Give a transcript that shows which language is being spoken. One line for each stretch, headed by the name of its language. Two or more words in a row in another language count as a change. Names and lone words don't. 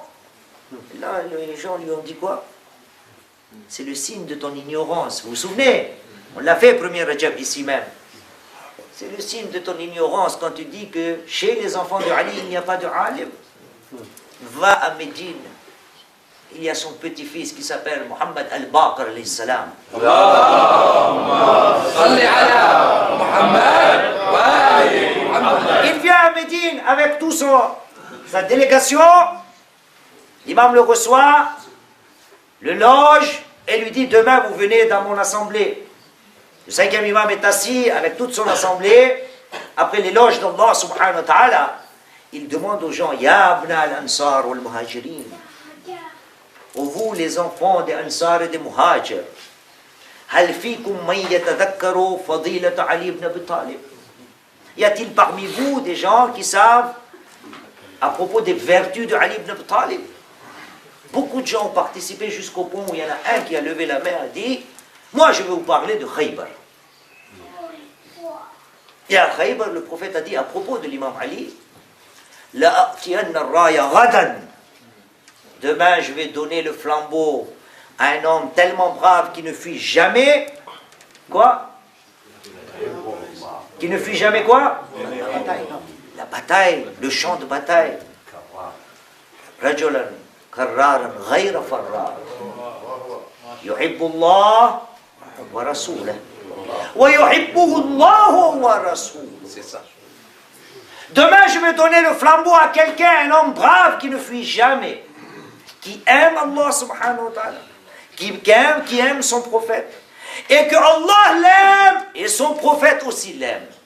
French: Et là, les gens lui ont dit quoi? C'est le signe de ton ignorance. Vous vous souvenez? On l'a fait, premier Rajab, ici même. C'est le signe de ton ignorance quand tu dis que chez les enfants de Ali, il n'y a pas de alim. Va à Médine. Il y a son petit-fils qui s'appelle Muhammad al-Baqir
Arabic: عليه السلام.
French: Il vient à Médine avec toute sa délégation. L'imam le reçoit, le loge et lui dit, demain vous venez dans mon assemblée. Le cinquième imam est assis avec toute son assemblée. Après l'éloge d'Allah
Arabic: سبحانه وتعالى,
French: il demande aux gens,
Arabic: يا أبناء الأنصار والمهاجرين.
French: Ô vous les enfants des Ansar et des Muhajir,
Arabic: هل فيكم من يتذكر فضيلة علي بن أبي طالب.
French: Y a-t-il parmi vous des gens qui savent à propos des vertus de Ali ibn Abi Talib? Beaucoup de gens ont participé jusqu'au point où il y en a un qui a levé la main et a dit, moi je vais vous parler de Khaybar. Et à Khaybar, le prophète a dit à propos de l'imam Ali,
Arabic: لأعطين الراية غدا.
French: Demain, je vais donner le flambeau à un homme tellement brave qui ne fuit jamais. Quoi? Qui ne fuit jamais quoi? La bataille, le champ de bataille.
Arabic: رجلا كرارا غير فرار. يحب الله ورسوله. ويحبه الله ورسوله.
French: C'est ça. Demain, je vais donner le flambeau à quelqu'un, un homme brave qui ne fuit jamais. Qui aime Allah
Arabic: سبحانه وتعالى,
French: qui aime son prophète, et que Allah l'aime, et son prophète aussi l'aime.